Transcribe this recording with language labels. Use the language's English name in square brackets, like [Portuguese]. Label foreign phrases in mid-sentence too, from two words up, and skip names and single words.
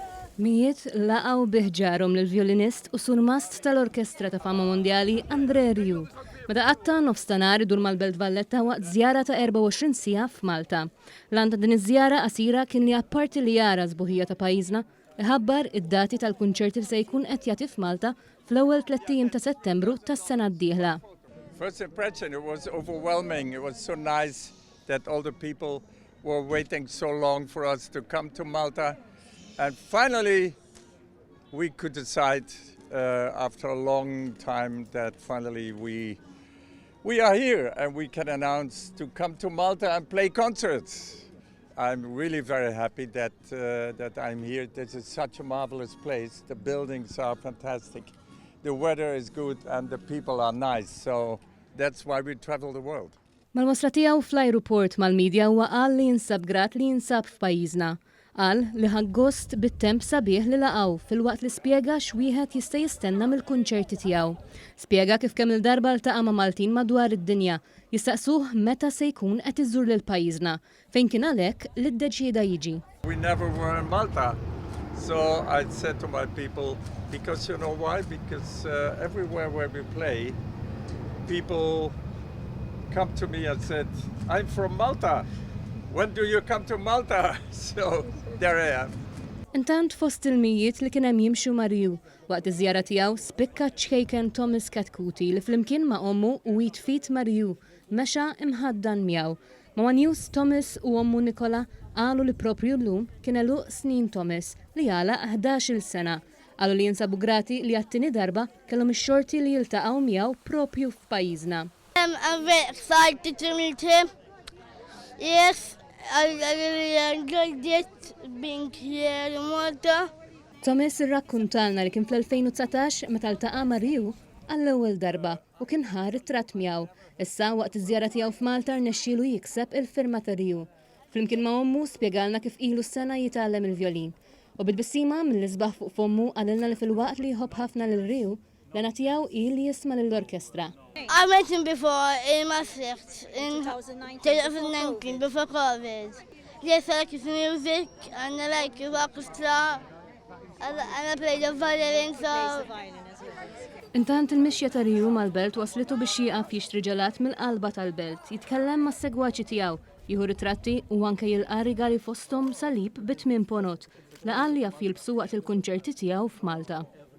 [Maltese] Mijiet laqgħu biħġarhom lill-vjolinist u surmast tal-orkestra ta' fama mondjali Andre Rieu. Meta qatta nofstanhar idur mal-Belt Valletta waqt żjara ta' 24 siegħa f'Malta. L-għan ta' din iż-żjara qasira kien li apparti li jara s-sbuħija ta' pajjiżna, ħabbar id-dati tal-kunċerti li se jkun qed jagħti f'Malta fl-ewwel 3 ta' Settembru tas-sena d-dieħla. [English] First impression, it was overwhelming. It was so nice that all the people were waiting so long for us to come to Malta. And finally, we could decide after a long time that finally we are here and we can announce to come to Malta and play concerts. I'm really very happy that I'm here. This is such a marvelous place. The buildings are fantastic. The weather is good and the people are nice. So that's why we travel the world. [Maltese] Mal-wasla tiegħu fl-ajruport mal-midja huwa qal li jinsab grat li jinsab f'pajjiżna. Qal li ħaggost bit-temp sabiħ li laqgħu fil-waqt li spjega x'wieħed jista' jistenna mill-kunċerti tiegħu. Spjega kif kemm il-darba ltaqa' ma' Maltin madwar id-dinja jistaqsuh meta se jkun qed iżżur lil pajjiżna fejn kien għalhekk li ddeċieda jiġi. [English] We never were in Malta. So I said to my people, because you know why? Because everywhere where we play, people come to me and said, I'm from Malta. When do you come to Malta? So there I am. [Maltese] Intant fost il-mijiet li kien hemm jimxu ma' Rieu waqt iż-żjara tiegħu spikka ċkejken Thomas Katkuti li flimkien ma' ommu u jitfit ma' Rieu mexa imħaddan miegħu. Ma' News Thomas u ommu Nikola qalu li propju llum kien eluq snin Thomas li għala 11-il sena. Qalu li jinsabu grati li għat-tieni darba kellhom ix-xorti li jiltaqgħu miegħu propju f'pajjiżna. [English] I'm very excited to meet him. Yes, I really enjoyed it being here in Malta. [Maltese] Thomas irrakkuntalna li kien fl-2019 meta ltaqa' ma' Rieu għall-ewwel darba u kien ħar it-tratt miegħu. Issa waqt iż-żjara tiegħu f'Malta rnexxielu jikseb il-firma ta' Rieu. Flimkien ma' ommu spjegalna kif ilu s-sena jitgħallem il-vjolin. U bil-bissima mill-isbaħ fuq fommu qalilna li fil-waqt li jħobb ħafna lil Rieu l-għan tiegħu li jisma' lill-orkestra. [English] I met him before in Maastricht in 2019 before COVID. Yes, I like his music and I like his orchestra and I play the violin. [Maltese] Intant il-mixja ta' Rieu mal-Belt waslitu biex jieqaf jixtri ġelat mill-qalba tal-Belt, jitkellem ma' segwaċi tiegħu, jieħu ritratti u anke jilqa' rigali fosthom salib bit-8 ponot li qal li jaf jilbsu waqt il-kunċerti tiegħu f'Malta.